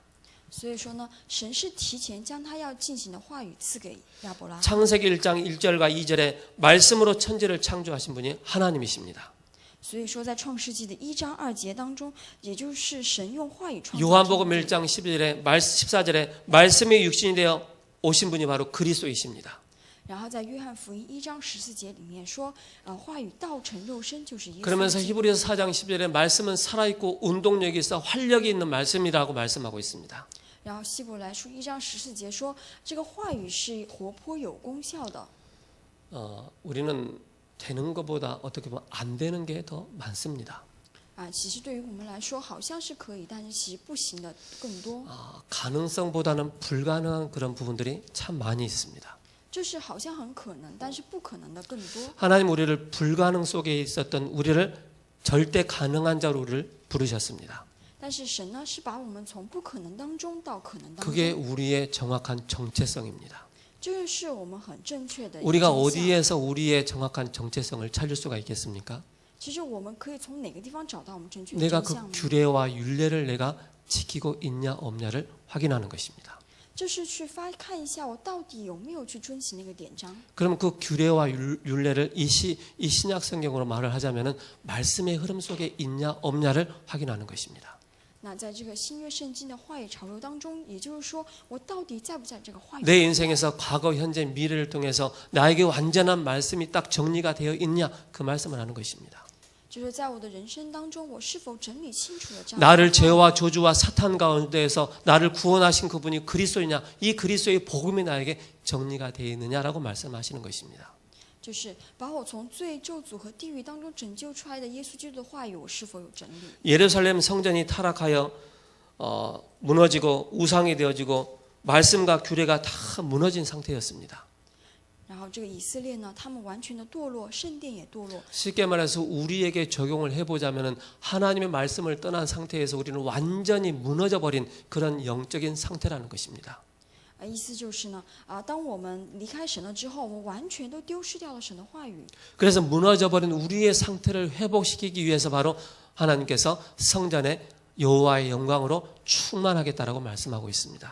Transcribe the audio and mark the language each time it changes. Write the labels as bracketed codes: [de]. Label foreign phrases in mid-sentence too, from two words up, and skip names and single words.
[zh] 所以说呢，神是提前将他要进行的话语赐给亚伯拉罕。 [ko] 창세기 1장 1절과 2절에 말씀으로 천지를 창조하신 분이 하나님이십니다. [zh] 所以说，在创世纪的1章2节当中，也就是神用话语创造。 [ko] 요한복음 1장 14절에 말씀이 육신이 되어 오신 분이 바로 그리스도이십니다. [zh] 然后在约翰福音1章14节里面说，话语道成肉身就是耶稣。 [ko] 그러면서 히브리서 4장 10절에 말씀은 살아있고 운동력이 있어 활력이 있는 말씀이라고 말씀하고 있습니다. [zh] 然后希伯来书1章14节说，这个话语是活泼有功效的。 [ko] 우리는 되는 것보다 어떻게 보면 안 되는 게 더 많습니다. [zh] 其实对于我们来说好像是可以，但是其实不行的更多。 [ko] 가능성보다는 불가능한 그런 부분들이 참 많이 있습니다. [zh] 就是好像很可能，但是不可能的更多。 [ko] 하나님 우리를 불가능 속에 있었던 우리를 절대 가능한 자로 우리를 부르셨습니다. [zh] 但是神呢，是把我们从不可能当中到可能当 [ko] 그게 [zh] 中， [ko] 우리의 정확한 정체성입니다. [zh] 这个是我们很正确的一个 [ko] 우리가 [zh] 真相。 [ko] 어디에서 우리의 정확한 정체성을 찾을 수가 있겠습니까? [zh] 其实我们可以从哪个地方找到我们正确的 [ko] 내가 [zh] 真 [ko] 그 [zh] 相呢？ [ko] 규례와 율례를 내가 지키고 있냐 없냐를 확인하는 것입니다. [zh] 就是去看一下我到底有没有去遵循那个典章。 [ko] 그럼 그 규례와 율례를 이 신약 성경으로 말을 하자면은 말씀의 흐름 속에 있냐 없냐를 확인하는 것입니다. [zh] 那在这个新约圣经的话语潮流当中，也就是说，我到底在不在这个话语？ [ko] 내 인생에서 과거, 현재, 미래를 통해서 나에게 완전한 말씀이 딱 정리가 되어 있냐 그 말씀을 하는 것입니다. [zh] 就是在我的人生当中，我是否整理清楚了这样的 [ko] 나를 [zh] 话语？ [ko] 죄와 저주와 사탄 가운데에서 나를 구원하신 그분이 그리스도이냐 이 그리스도의 복음이 나에게 정리가 되어 있느냐라고 말씀하시는 것입니다. [zh] 就是把我从罪、咒诅和地狱当中拯救出来的耶稣基督的话语，我是否有整理？ [ko] 예루살렘 성전이 타락하여 무너지고 우상이 되어지고 말씀과 규례가 다 무너진 상태였습니다. [zh] 然后这个以色列呢，他们完全的堕落，圣殿也堕落。 [ko] 쉽게 말해서 우리에게 적용을 해보자면 하나님의 말씀을 떠난 상태에서 우리는 완전히 무너져버린 그런 영적인 상태라는 것입니다. [zh] 意思就是呢，当我们离开神了之后，我们完全都丢失掉了神的话语。 [ko] 그래서 무너져버린 우리의 상태를 회복시키기 위해서 바로 하나님께서 성전에 여호와의 영광으로 충만하겠다라고 말씀하고 있습니다.